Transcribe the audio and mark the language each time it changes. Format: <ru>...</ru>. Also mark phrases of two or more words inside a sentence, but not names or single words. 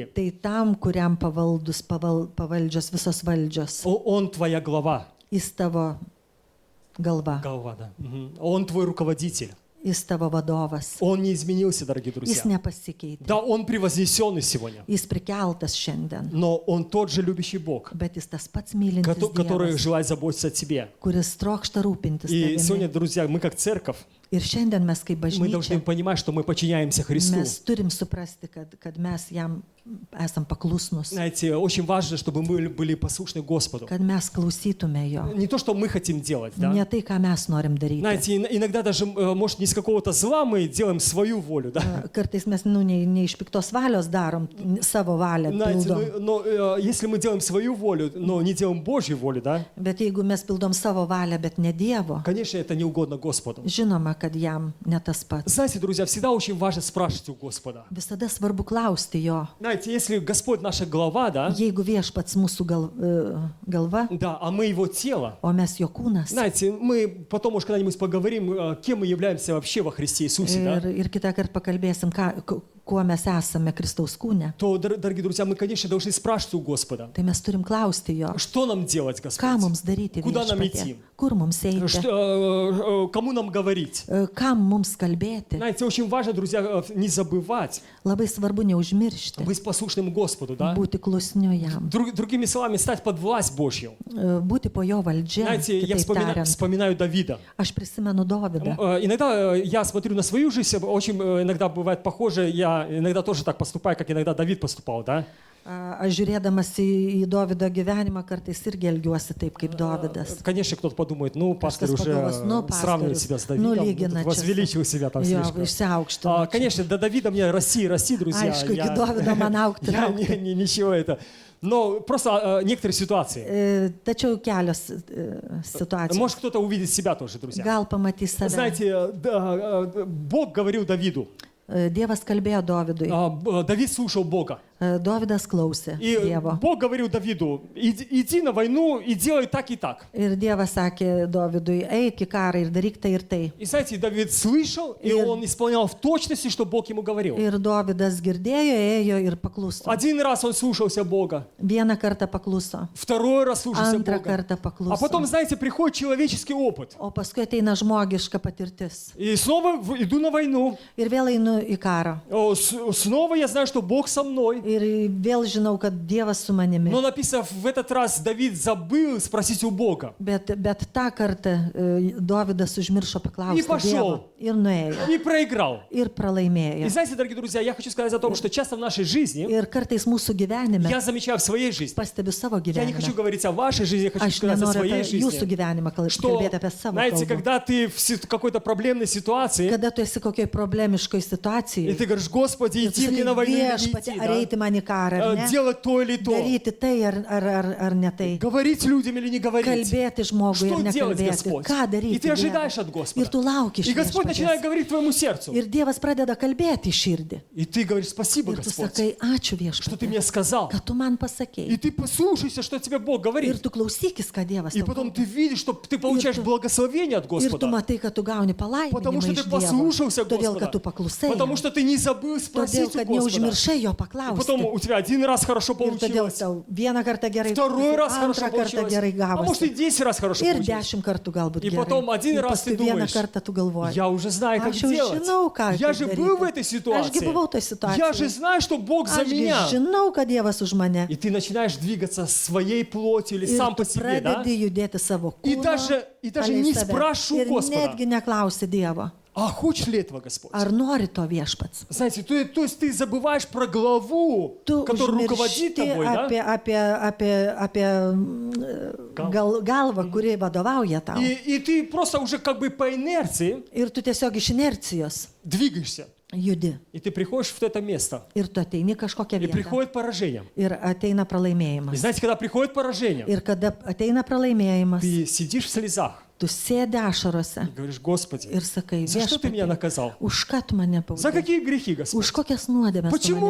<lt>Tai tam, kuriam pavaldžios visos valdžios.</lt> <ru>Он твоя глава.</ru> <lt>Jis tavo galva,</lt> <ru>Голова, да. Мгм. Он твой руководитель.</ru> <lt>jis tavo vadovas.</lt> <ru>Он не изменился, дорогие</ru> <lt>Jis</lt> <ru>друзья.</ru> <lt>nepasikeitė.</lt> <ru>Да, он превознесенный сегодня.</ru> <lt>Jis prikeltas šiandien.</lt> <ru>Но он тот же любящий Бог,</ru> <lt>Bet jis tas pats mylintis</lt> <ru>который</ru> <lt>Dievas,</lt> <ru>желает заботиться о тебе.</ru> <lt>kuris trokšta rūpintis</lt> <ru>И сегодня,</ru> <lt>tavimi.</lt> <ru>друзья, мы как церковь,</ru> <lt>Ir šiandien mes kaip</lt> <ru>мы должны</ru> <lt>bažnyčia,</lt> <ru>понимать, что мы подчиняемся Христу.</ru> <lt>mes turim suprasti, kad mes jam esam paklusnus,</lt> <ru>Знаете, очень важно, чтобы мы были послушны Господу.</ru> <lt>kad mes klausytume jo.</lt> <ru>Не то, что мы хотим делать, да?</ru> <lt>Ne tai, ką mes norim daryti.</lt> <ru>Знаете, иногда даже, может, не с какого-то зла мы делаем свою волю, да?</ru> <lt>Kartais mes ne iš piktos valios darom, savo valią</lt> <ru>Знаете,</ru> <lt>pildom.</lt> <ru>но если мы делаем свою волю, но не делаем Божью волю, да?</ru> <lt>Bet jeigu mes pildom savo valią, bet ne Dievo,</lt> <ru>Конечно, это не угодно Господу.</ru> <lt>žinoma, kad jam ne tas pats.</lt> <ru>Знаете, друзья, всегда очень важно спрашивать у Господа.</ru> <lt>Visada svarbu klausti jo.</lt> <ru>Знаете, если Господь наша глава, да?</ru> <lt>Jeigu viešpats mūsų galva,</lt> <ru>Да, а мы его тело.</ru> <lt>o mes jo kūnas.</lt> <ru>Знаете, мы потом, может, когда-нибудь поговорим, кем мы являемся вообще во Христе Иисусе, да?</ru> <lt>Ir kitą kartą pakalbėsim, kuo mes esame Kristaus kūne.</lt> <ru>То, дорогие друзья, мы, конечно, должны спрашивать у Господа,</ru> <lt>Tai mes turim klausti jo,</lt> <ru>что нам делать, Господь?</ru> <lt>ką mums daryti</lt> <ru>Куда нам</ru> <lt>viešpatie,</lt> <ru>идти?</ru> <lt>kur mums eiti,</lt> <ru>Кому нам говорить?</ru> <lt>kam mums kalbėti.</lt> <ru>Знаете, очень важно, друзья, не забывать</ru> <lt>Labai svarbu neužmiršti,</lt> <ru>быть послушным Господу, да?</ru> <lt>būti klusniu jam,</lt> <ru>Другими словами, стать под власть Божью.</ru> <lt>būti po jo valdžia.</lt> <ru>Знаете, я</ru> <lt>Kitaip tariant,</lt> <ru>вспоминаю Давида.</ru> <lt>aš prisimenu Dovydą.</lt> <ru>Иногда я смотрю на свою жизнь, очень иногда бывает похоже, я иногда тоже так поступаю, как иногда Давид поступал, да?</ru> <lt>Aš žiūrėdamas į Dovydo gyvenimą kartais irgi elgiuosi taip kaip Dovydas.</lt> <ru>Конечно, кто-то подумает, ну, пастор</ru> <lt>Kažkas</lt> <ru>уже</ru> <lt>pagalvos, nu,</lt> <ru>сравнивает</ru> <lt>pastorius,</lt> <ru>себя с</ru> <lt>nu,</lt> <ru>Давидом,</ru> <lt>lygina čia</lt> <ru>возвеличил себя там</ru> <lt>Jo,</lt> <ru>слишком.</ru> <lt>išsiaukštino.</lt> <ru>Конечно, до Давида мне расти, друзья.</ru> <lt>Aišku, iki Dovydo man augti,</lt> <ru>Я</ru> <lt>augti.</lt> <ru>ничего это. Но просто некоторые ситуации.</ru> <lt>Tačiau kelios situacijos.</lt> <ru>Может, кто-то увидит себя тоже, друзья.</ru> <lt>Gal pamatys save.</lt> <ru>Знаете, Бог говорил Давиду.</ru> <lt>Dievas kalbėjo Dovydui.</lt> <ru>Давид слушал Бога.</ru> <lt>Dovydas klausė</lt> <ru>И</ru> <lt>Dievo.</lt> <ru>Бог говорил Давиду, иди на войну и делай так и так.</ru> <lt>Ir Dievas sakė Dovydui, eik į karą ir daryk tai ir tai.</lt> <ru>И знаете, Давид слышал, и он исполнял в точности, что Бог ему говорил.</ru> <lt>Ir Dovydas girdėjo, ėjo ir pakluso.</lt> <ru>Один раз он слушался Бога,</ru> <lt>Vieną kartą pakluso,</lt> <ru>второй раз слушался</ru> <lt>antrą</lt> <ru>Бога.</ru> <lt>kartą</lt> <ru>А потом,</ru> <lt>pakluso.</lt> <ru>знаете, приходит человеческий опыт.</ru> <lt>O paskui ateina žmogiška patirtis.</lt> <ru>И снова иду на войну.</ru> <lt>Ir vėl einu į karą.</lt> <ru>Снова я знаю, что Бог со мной.</ru> <lt>Ir vėl žinau, kad Dievas su manimi.</lt> <ru>Но написано, в этот раз Давид забыл спросить у Бога.</ru> <lt>Bet tą kartą Dovydas užmiršo paklausti Dievo. Ir nuėjo.</lt> <ru>И проиграл.</ru> <lt>Ir</lt> <ru>И</ru> <lt>pralaimėjo.</lt> <ru>знаете, дорогие друзья, я хочу сказать о том, что часто в нашей жизни,</ru> <lt>Ir kartais mūsų gyvenime,</lt> <ru>я замечаю в своей жизни,</ru> <lt>pastebiu savo</lt> <ru>я не хочу</ru> <lt>gyvenime.</lt> <ru>говорить о вашей жизни, я хочу</ru> <lt>Aš</lt> <ru>сказать о</ru> <lt>nenoriu</lt> <ru>своей</ru> <lt>apie jūsų</lt> <ru>жизни.</ru> <lt>gyvenimą</lt> <ru>Что,</ru> <lt>kalbėti apie savo</lt> <ru>знаете,</ru> <lt>kalbą.</lt> <ru>когда ты в какой-то проблемной ситуации,</ru> <lt>Kada tu esi kokioj problemiškoj</lt> <ru>и</ru> <lt>situacijai,</lt> <ru>ты говоришь, Господи,</ru> <lt>ir tu</lt> <ru>иди мне на</ru> <lt>sakai,</lt> <ru>войну или не</ru> <lt>viešpatie,</lt> <ru>идти,</ru> <lt>ar eiti man į karą, ar</lt> <ru>да?</ru> <lt>ne?</lt> <ru>Делать то или то.</ru> <lt>Daryti tai ar ne tai.</lt> <ru>Говорить людям или не говорить.</ru> <lt>Kalbėti žmogui</lt> <ru>Что</ru> <lt>ir</lt> <ru>делать,</ru> <lt>nekalbėti.</lt> <ru>Господь?</ru> <lt>Ką daryti?</lt> <ru>И ты ожидаешь</ru> <lt>Dieve?</lt> <ru>от Господа.</ru> <lt>Ir tu lauki iš</lt> <ru>И Господь начинает</ru> <lt>viešpaties.</lt> <ru>говорить твоему сердцу.</ru> <lt>Ir Dievas pradeda kalbėti į širdį.</lt> <ru>И ты говоришь, спасибо,</ru> <lt>Ir tu</lt> <ru>Господь,</ru> <lt>sakai, ačiū</lt> <ru>что ты</ru> <lt>viešpatie,</lt> <ru>мне сказал.</ru> <lt>kad tu man</lt> <ru>И</ru> <lt>pasakėjai.</lt> <ru>ты послушайся, что тебе Бог</ru> <lt>Ir</lt> <ru>говорит.</ru> <lt>tu klausykis, ką Dievas</lt> <ru>И</ru> <lt>tau</lt> <ru>потом</ru> <lt>kalba.</lt> <ru>ты видишь, что ты получаешь</ru> <lt>tu-</lt> <ru>благословение от</ru> <lt>Ir tu</lt> <ru>Господа.</ru> <lt>matai, kad tu gauni</lt> <ru>Потому</ru> <lt>palaiminimą</lt> <ru>что</ru> <lt>iš</lt> <ru>ты</ru> <lt>Dievo.</lt> <ru>послушался</ru> <lt>Todėl, kad tu</lt> <ru>Господа.</ru> <lt>paklusai</lt> <ru>Потому что ты не забыл спросить у</ru> <lt>kad</lt> <ru>Господа.</ru> <lt>neužmiršai jo</lt> <ru>И потом</ru> <lt>paklausti.</lt> <ru>у тебя один раз хорошо</ru> <lt>Ir todėl</lt> <ru>получилось,</ru> <lt>tau vieną kartą gerai,</lt> <ru>второй раз хорошо</ru> <lt>antrą kartą</lt> <ru>получилось,</ru> <lt>gerai</lt> <ru>а может и</ru> <lt>gavosi.</lt> <ru>10 раз хорошо</ru> <lt>Ir</lt> <ru>получилось.</ru> <lt>10 kartų galbūt</lt> <ru>И</ru> <lt>gerai.</lt> <ru>потом один</ru> <lt>Ir</lt> <ru>раз ты</ru> <lt>paskui vieną</lt> <ru>думаешь,</ru> <lt>kartą tu galvoji.</lt> <ru>я уже знаю, как</ru> <lt>Aš jau</lt> <ru>делать.</ru> <lt>žinau, ką</lt> <ru>Я</ru> <lt>kaip</lt> <ru>же был в</ru> <lt>daryti.</lt> <ru>этой</ru> <lt>Ašgi buvau toj</lt> <ru>ситуации. Я же</ru> <lt>situacijoje.</lt> <ru>знаю, что Бог за</ru> <lt>Ašgi</lt> <ru>меня.</ru> <lt>žinau, kad Dievas už mane.</lt> <ru>И ты начинаешь двигаться своей плотью или</ru> <lt>Ir</lt> <ru>сам</ru> <lt>tu</lt> <ru>по себе, да?</ru> <lt>pradedi judėti savo</lt> <ru>И</ru> <lt>kūnu.</lt> <ru>даже</ru> <lt>palei</lt> <ru>не</ru> <lt>save.</lt> <ru>спрашиваю</ru> <lt>Ir</lt> <ru>Господа,</ru> <lt>netgi neklausi Dievo,</lt> <ru>а хочешь ли этого Господь?</ru> <lt>ar nori to viešpats.</lt> <ru>Знаете, то есть ты забываешь про главу,</ru> <lt>Tu</lt> <ru>которая руководит</ru> <lt>užmiršti</lt> <ru>тобой, да?</ru> <lt>apie galvą, kuri vadovauja tau.</lt> <ru>И ты просто уже как бы по инерции</ru> <lt>Ir tu tiesiog iš inercijos</lt> <ru>двигаешься.</ru> <lt>judi.</lt> <ru>И ты приходишь в это место.</ru> <lt>Ir tu ateini kažkokią</lt> <ru>И</ru> <lt>vietą.</lt> <ru>приходит поражение.</ru> <lt>Ir ateina</lt> <ru>И</ru> <lt>pralaimėjimas.</lt> <ru>знаете, когда приходит поражение,</ru> <lt>Ir kada ateina pralaimėjimas,</lt> <ru>ты сидишь в слезах</ru> <lt>tu sėdi ašarose</lt> <ru>и говоришь, Господи,</ru> <lt>ir sakai,</lt> <ru>за что ты меня</ru> <lt>viešpatie,</lt> <ru>наказал?</ru> <lt>už ką tu mane</lt> <ru>За</ru> <lt>baudai?</lt> <ru>какие грехи, Господь?</ru> <lt>Už kokias nuodėmes tu</lt> <ru>Почему</ru>